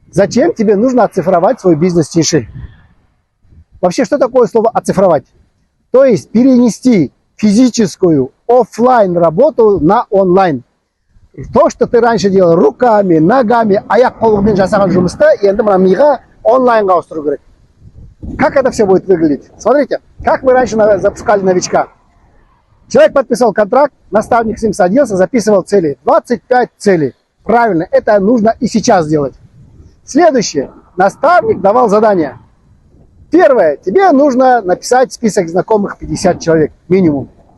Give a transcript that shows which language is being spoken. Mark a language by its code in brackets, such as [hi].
[ru] Зачем тебе нужно оцифровать свой бизнес тише? Вообще, что такое слово оцифровать? То есть перенести физическую офлайн работу на онлайн. То, что ты раньше делал руками, ногами, [kk] аяқ қолыңмен жасаған жұмысты, енді мына миға онлайнға ауыстыру керек. [ru] Как это все будет выглядеть? Смотрите, как мы раньше запускали новичка. Человек подписал контракт, наставник с ним садился, записывал цели. 25 целей. Правильно, это нужно и сейчас делать. Следующее. Наставник давал задание. Первое. Тебе нужно написать список знакомых 50 человек минимум.